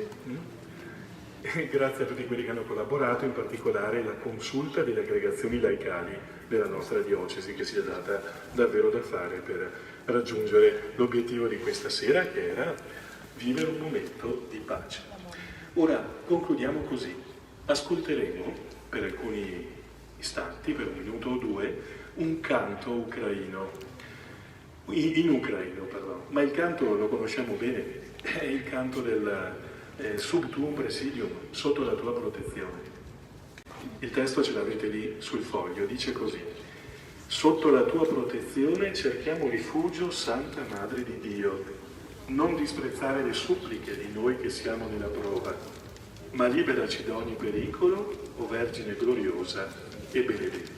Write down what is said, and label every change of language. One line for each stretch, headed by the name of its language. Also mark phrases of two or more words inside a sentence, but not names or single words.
Italian: Grazie a tutti quelli che hanno collaborato, in particolare la consulta delle aggregazioni laicali della nostra diocesi, che si è data davvero da fare per raggiungere l'obiettivo di questa sera, che era vivere un momento di pace. Ora concludiamo così. Ascolteremo per alcuni istanti, per 1 minuto o 2, un canto ucraino, in ucraino, pardon. Ma il canto lo conosciamo bene, è il canto del
Latin: Sub tuum presidium,
Italian: sotto la tua protezione. Il testo ce l'avete lì sul foglio, dice così: Sotto la tua protezione cerchiamo rifugio, Santa Madre di Dio. Non disprezzare le suppliche di noi che siamo nella prova, ma liberaci da ogni pericolo, o Vergine gloriosa e benedetta.